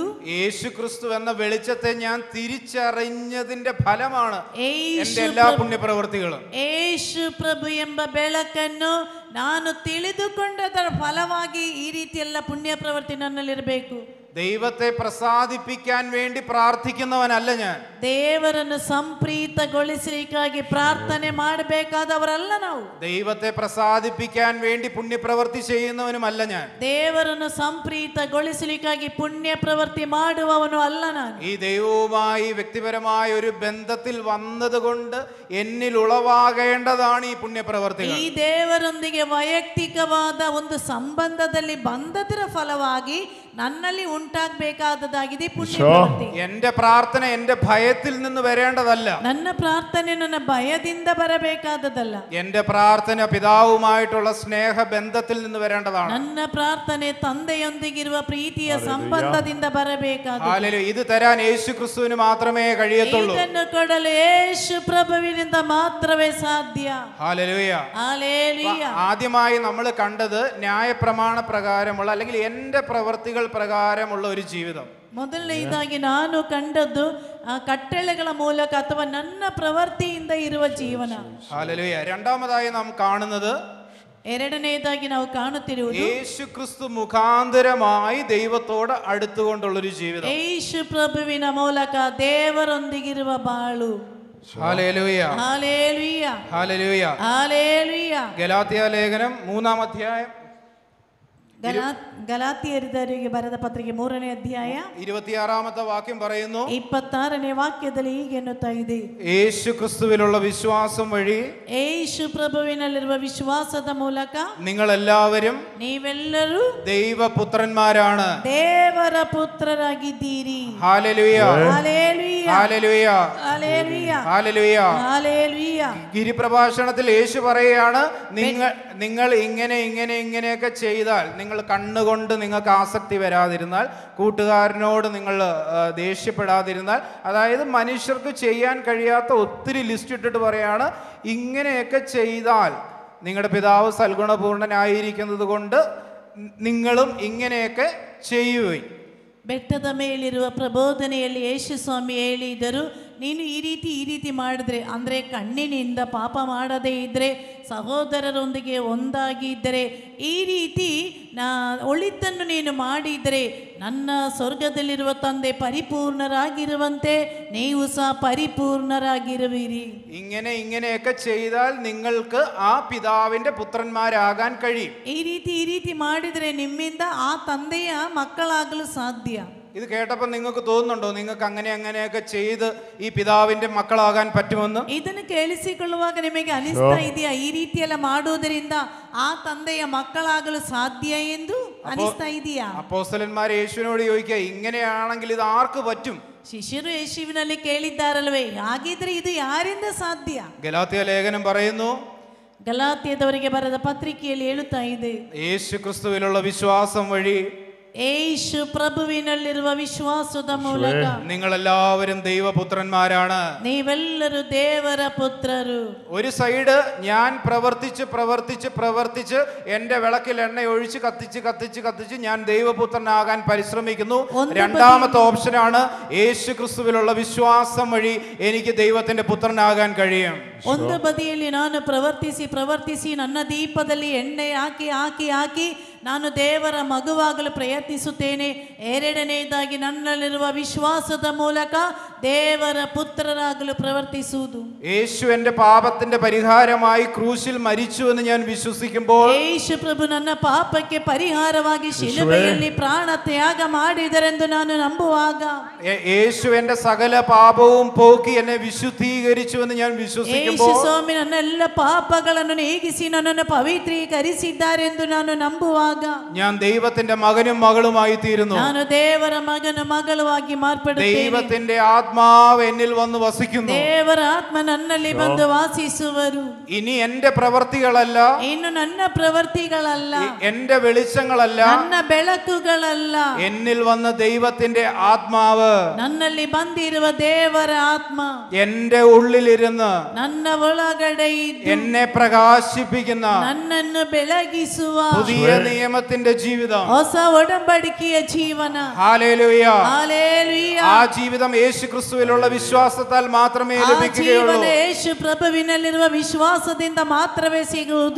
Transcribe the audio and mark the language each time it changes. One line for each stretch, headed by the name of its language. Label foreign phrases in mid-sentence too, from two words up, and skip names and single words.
Malayalam: യേശു ക്രിസ്തു എന്ന വെളിച്ചത്തെ ഞാൻ തിരിച്ചറിഞ്ഞതിന്റെ ഫലമാണ് എന്റെ എല്ലാ
Kannada: ಯೇಸು
Malayalam: പുണ്യപ്രവർത്തികളും.
Kannada: ಯೇಸು ಪ್ರಭು ಎಂಬ ಬೆಳಕನ್ನು ನಾನು ತಿಳಿದುಕೊಂಡದರ ಫಲವಾಗಿ ಈ ರೀತಿ ಎಲ್ಲ ಪುಣ್ಯ ಪ್ರವೃತ್ತಿ ನನ್ನಲ್ಲಿರಬೇಕು.
Malayalam: ദൈവത്തെ പ്രസാദിപ്പിക്കാൻ വേണ്ടി പ്രാർത്ഥിക്കുന്നവനല്ല ഞാൻ.
Kannada: ದೇವರನ್ನು ಸಂಪ್ರೀತಗೊಳಿಸಲಿಕ್ಕಾಗಿ ಪ್ರಾರ್ಥನೆ ಮಾಡಬೇಕಾದವರಲ್ಲ ನಾವು.
Malayalam: ദൈവത്തെ പ്രസാദിപ്പിക്കാൻ വേണ്ടി പുണ്യപ്രവൃത്തി ചെയ്യുന്നവനുമല്ല ഞാൻ.
Kannada: ದೇವರನ್ನು സംപ്രീതಗೊಳಿಸಲಿಕ್ಕಾಗಿ ಪುಣ್ಯ ಪ್ರವೃತ್ತಿ ಮಾಡುವವನು ಅಲ್ಲ ನಾನು.
Malayalam: ഈ ദൈവവുമായി വ്യക്തിപരമായ ഒരു ബന്ധത്തിൽ വന്നതുകൊണ്ട് എന്നിൽ ഉളവാകേണ്ടതാണ് ഈ പുണ്യപ്രവർത്തികൾ.
Kannada: ಈ ದೇವರೊಂದಿಗೆ ವೈಯಕ್ತಿಕವಾದ ಒಂದು ಸಂಬಂಧದಲ್ಲಿ ಬಂದದರ ಫಲವಾಗಿ ನನ್ನಲ್ಲಿ ಉಂಟಾಗಬೇಕಾದದ್ದಾಗಿದೆ ಪುಣ್ಯ ಪ್ರವೃತ್ತಿ.
Malayalam: എന്റെ പ്രാർത്ഥന എന്റെ ഭയത്തിൽ നിന്ന് വരേണ്ടതല്ല.
Kannada: ನನ್ನ ಪ್ರಾರ್ಥನೆ ನನ್ನ ಭಯದಿಂದ ಬರಬೇಕಾದದಲ್ಲ.
Malayalam: എന്റെ പ്രാർത്ഥന പിതാവുമായിട്ടുള്ള സ്നേഹബന്ധത്തിൽ നിന്ന് വരേണ്ടതാണ്.
Kannada: ನನ್ನ ಪ್ರಾರ್ಥನೆ ತಂದೆಯೊಂದಿಗಿರುವ ಪ್ರೀತಿಯ ಸಂಬಂಧದಿಂದ ಬರಬೇಕಾದ.
Malayalam: ഇത് തരാൻ യേശു ക്രിസ്തുവിന് മാത്രമേ കഴിയത്തുള്ളൂ.
Kannada: ಇದನ್ನು ಕೊಡಲು ಯೇಸು ಪ್ರಭುವಿನಿಂದ ಮಾತ್ರವೇ ಸಾಧ್ಯ.
Malayalam: ഹല്ലേലൂയ. ഹല്ലേലൂയ. ആദ്യമായി നമ്മൾ കണ്ടത് ന്യായപ്രമാണ പ്രകാരമുള്ള അല്ലെങ്കിൽ എന്റെ പ്രവൃത്തികൾ പ്രകാരമുള്ള ഒരു ജീവിതം.
Kannada: ಮೊದಲನೇದಾಗಿ ನಾನು ಕಂಡದ್ದು ಕಟ್ಟಳೆಗಳ ಮೂಲಕ ಅಥವಾ ನನ್ನ ಪ್ರವೃತ್ತಿಯಿಂದ ಇರುವ ಜೀವನ.
Malayalam: ഹല്ലേലൂയ. രണ്ടാമതായി നാം കാണുന്നത്
Kannada: ಎರಡನೇದಾಗಿ ನಾವು ಕಾಣುತ್ತಿರುವುದು
Malayalam: യേശു ക്രിസ്തു മുഖാന്തരമായി ദൈവത്തോട് അടുത്തുകൊണ്ടുള്ളൊരു ജീവിതം.
Kannada: ಯೇಸು ಪ್ರಭುವಿನ ಮೂಲಕ ದೇವರೊಂದಿಗಿರುವ ಬಾಳು.
Malayalam: ഹല്ലേലൂയ. ഹല്ലേലൂയ. ഹല്ലേലൂയ. ഹല്ലേലൂയ. ഗലാത്യ ലേഖനം 3-ാം അധ്യായം
Kannada: ಗಲಾತಿಯರಿಗೆ ಬರೆದ ಪತ್ರಿಕೆ 3ನೇ ಅಧ್ಯಾಯ
Malayalam: 26-ാമത്തെ വാക്യം പറയുന്നു,
Kannada: 26ನೇ ವಾಕ್ಯದಲ್ಲಿ ಹೀಗೆ ಎನ್ನುತ್ತಾ ಇದೆ,
Malayalam: യേശു ക്രിസ്തുവിലുള്ള വിശ്വാസം വഴി
Kannada: ಯೇಸು ಪ್ರಭುವಿನಲ್ಲಿರುವ ವಿಶ್ವಾಸದ ಮೂಲಕ
Malayalam: നിങ്ങളെല്ലാവരും
Kannada: ನೀವೆಲ್ಲರೂ
Malayalam: ദൈവപുത്രന്മാരാണ്.
Kannada: ದೇವರ ಪುತ್ರರಾಗಿದ್ದೀರಿ.
Malayalam: ഹല്ലേലൂയ. ഹല്ലേലൂയ. ഹല്ലേലൂയ. ഹല്ലേലൂയ. ഹല്ലേലൂയ. ഹല്ലേലൂയ. ഗിരിപ്രഭാഷണത്തിൽ യേശു പറയുകയാണ്, നിങ്ങൾ ഇങ്ങനെയൊക്കെ ചെയ്താൽ, നിങ്ങൾ കണ്ണുകൊണ്ട് നിങ്ങൾക്ക് ആസക്തി വരാതിരുന്നാൽ, കൂട്ടുകാരനോട് നിങ്ങൾ ദേഷ്യപ്പെടാതിരുന്നാൽ, അതായത് മനുഷ്യർക്ക് ചെയ്യാൻ കഴിയാത്ത ഒത്തിരി ലിസ്റ്റ് ഇട്ടിട്ട് പറയാണ്, ഇങ്ങനെയൊക്കെ ചെയ്താൽ നിങ്ങളുടെ പിതാവ് സൽഗുണപൂർണനായിരിക്കുന്നത് കൊണ്ട് നിങ്ങളും ഇങ്ങനെയൊക്കെ ചെയ്യുകയും.
Kannada: ಬೆಟ್ಟದ ಮೇಲಿರುವ ಪ್ರಬೋಧನೆಯಲ್ಲಿ ಯೇಸು ಸ್ವಾಮಿ ಹೇಳಿದರು, ನೀನು ಈ ರೀತಿ ಮಾಡಿದ್ರೆ, ಅಂದರೆ ಕಣ್ಣಿನಿಂದ ಪಾಪ ಮಾಡದೇ ಇದ್ದರೆ, ಸಹೋದರರೊಂದಿಗೆ ಒಂದಾಗಿ ಇದ್ದರೆ, ಈ ರೀತಿ ಒಳಿತನ್ನು ನೀನು ಮಾಡಿದರೆ ನನ್ನ ಸ್ವರ್ಗದಲ್ಲಿರುವ ತಂದೆ പരിപൂർണരാಗಿರುವಂತೆ ನೀವು ಸಹ പരിപൂർണരാಗಿರುವಿರಿ.
Malayalam: ഇങ്ങനെയൊക്കെ ചെയ്താൽ നിങ്ങൾക്ക് ആ പിതാവിന്റെ പുത്രന്മാരാകാൻ കഴിയും.
Kannada: ಈ ರೀತಿ ಮಾಡಿದರೆ ನಿಮ್ಮಿಂದ ಆ ತಂದೆಯ ಮಕ್ಕಳಾಗಲು ಸಾಧ್ಯ.
Malayalam: ഇത് കേട്ടപ്പോൾ നിങ്ങൾക്ക് തോന്നുന്നുണ്ടോ നിങ്ങൾക്ക് അങ്ങനെയൊക്കെ ചെയ്ത് ഈ പിതാവിന്റെ മക്കളാകാൻ പറ്റുമെന്ന്?
Kannada: ಇದನ್ನು ಕೇಳಿಸಿಕೊಳ್ಳುವಾಗ ನಿಮಗೆ ಅನಿಸ್ತಾ ಇದೆಯಾ ಈ ರೀತಿಯೆಲ್ಲ ಮಾಡುವುದರಿಂದ ಆ ತಂದೆಯ ಮಕ್ಕಳಾಗಲು ಸಾಧ್ಯ ಎಂದು ಅನಿಸ್ತಾ ಇದೆಯಾ?
Malayalam: അപ്പോസ്തലന്മാർ യേശുവിനോട് ചോദിക്കുക, ഇങ്ങനെയാണെങ്കിൽ ഇത് ആർക്ക് പറ്റും?
Kannada: ಶಿಷ್ಯರು ಯೇಸುವಿನಲ್ಲಿ ಕೇಳಿದ್ದಾರಲ್ವೇ, ಹಾಗಿದ್ರೆ ಇದು ಯಾರಿಂದ ಸಾಧ್ಯ?
Malayalam: ഗലാത്യ ലേഖനം പറയുന്നു,
Kannada: ಗಲಾತ್ಯದವರಿಗೆ ಬರೆದ ಪತ್ರಿಕೆಯಲ್ಲಿ ಹೇಳುತ್ತಾ ಇದೆ,
Malayalam: യേശു ക്രിസ്തുവിലുള്ള വിശ്വാസം വഴി
Kannada: ಯೇಸು ಪ್ರಭುವಿನಲ್ಲಿರುವ ವಿಶ್ವಾಸದ ಮೂಲಕ
Malayalam: നിങ്ങളെല്ലാവരും ദൈവപുത്രന്മാരാണ്.
Kannada: ನೀವೆಲ್ಲರೂ ದೇವರ ಪುತ್ರರು.
Malayalam: ഒരു സൈഡ് ഞാൻ പ്രവർത്തിച്ച് എന്റെ വിളക്കിൽ എണ്ണ ഒഴിച്ച് കത്തിച്ച് ഞാൻ ദൈവപുത്രനാകാൻ പരിശ്രമിക്കുന്നു. രണ്ടാമത്തെ ഓപ്ഷനാണ് യേശു ക്രിസ്തുവിലുള്ള വിശ്വാസം വഴി എനിക്ക് ദൈവത്തിന്റെ പുത്രനാകാൻ കഴിയും.
Kannada: ಒಂದು ಬದಿಯಲ್ಲಿ ನಾನು ಪ್ರವರ್ತಿಸಿ ನನ್ನ ದೀಪದಲ್ಲಿ ಎಣ್ಣೆ ಹಾಕಿ ನಾನು ದೇವರ ಮಗುವಾಗಲು ಪ್ರಯತ್ನಿಸುತ್ತೇನೆ. ಎರಡನೆಯದಾಗಿ ನನ್ನಲ್ಲಿರುವ ವಿಶ್ವಾಸದ ಮೂಲಕ ದೇವರ ಪುತ್ರರಾಗಲು ಪ್ರವರ್ತಿಸುವುದು.
Malayalam: യേശു എന്റെ പാപത്തിന്റെ പരിഹാരമായി ക്രൂശിൽ മരിച്ചു എന്ന് ഞാൻ വിശ്വസിക്കുമ്പോൾ,
Kannada: ಯೇಸು ಪ್ರಭು ನನ್ನ ಪಾಪಕ್ಕೆ ಪರಿಹಾರವಾಗಿ ಶಿಲುಬೆಯಲ್ಲಿ ಪ್ರಾಣ ತ್ಯಾಗ ಮಾಡಿದರೆಂದು ನಾನು ನಂಬುವಾಗ,
Malayalam: യേശു എന്റെ സകല പാപവും പോക്കി എന്നെ വിശുദ്ധീകരിച്ചു എന്ന് ഞാൻ വിശ്വസിക്കുമ്പോൾ,
Kannada: ಯೇಸು ಸ್ವಾಮಿ ನನ್ನ ಎಲ್ಲ ಪಾಪಗಳನ್ನು ನೀಗಿಸಿ ನನ್ನನ್ನು ಪವಿತ್ರೀಕರಿಸಿದ್ದಾರೆಂದು ನಾನು ನಂಬುವಾಗ,
Malayalam: ഞാൻ ദൈവത്തിന്റെ മകനും മകളുമായി തീരുന്നു.
Kannada: ನಾನು ದೇವರ ಮಗನು ಮಗಳುವಾಗಿ ಮಾರ್ಪಡುತ್ತೇನೆ.
Malayalam: ദൈവത്തിന്റെ ആത്മാവ് എന്നിൽ വന്ന് വസിക്കുന്നു.
Kannada: ದೇವರ ಆತ್ಮ ನನ್ನಲ್ಲಿ ಬಂದು ವಾಸಿಸುವರು.
Malayalam: ഇനി എന്റെ പ്രവർത്തികളല്ല,
Kannada: ಇನ್ನು ನನ್ನ ಪ್ರವೃತ್ತಿಗಳಲ್ಲ,
Malayalam: എന്റെ വെളിച്ചങ്ങളല്ല,
Kannada: ನನ್ನ ಬೆಳಕುಗಳಲ್ಲ,
Malayalam: എന്നിൽ വന്ന ദൈവത്തിന്റെ ആത്മാവ്
Kannada: ನನ್ನಲ್ಲಿ ಬಂದಿರುವ ದೇವರ ಆತ್ಮ
Malayalam: എന്റെ ഉള്ളിലിരുന്ന്
Kannada: ನನ್ನ ಒಳಗಡೆ ಇದ್ದು
Malayalam: എന്നെ പ്രകാശിപ്പിക്കുന്ന
Kannada: ನನ್ನನ್ನು ಬೆಳಗಿಸುವ
Malayalam: പുതിയ നിയമത്തിന്റെ ജീവിതം,
Kannada: ಹೊಸ ಒಡಂಬಡಿಕೆಯ ಜೀವನ.
Malayalam: ഹല്ലേലൂയ.
Kannada: ಹಲ್ಲೆಲೂಯಾ.
Malayalam: ആ ജീവിതം യേശു ക്രിസ്തുവിലുള്ള വിശ്വാസത്താൽ മാത്രമേ
Kannada: ಆ
Malayalam: ലഭിക്കുകയുള്ളൂ.
Kannada: ಜೀವನ ಯೇಸು ಪ್ರಭುವಿನಲ್ಲಿರುವ ವಿಶ್ವಾಸದಿಂದ ಮಾತ್ರವೇ ಸಿಗುವುದು.